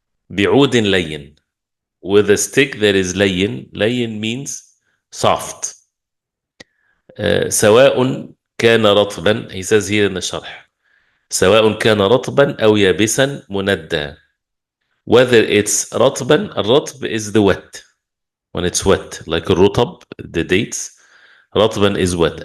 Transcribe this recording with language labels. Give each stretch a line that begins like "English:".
Arabic: bi'udin layyin,
English: with a stick that is layyin. Layyin means soft.
Arabic: سواء كان رطبا,
English: he says here in the sharh,
Arabic: سواء كان رطبا أو يابسا مندى.
English: Whether it's رطبا,
Arabic: الرطب
English: is the wet, when it's wet, like الرطب, the dates. رطبا is wet.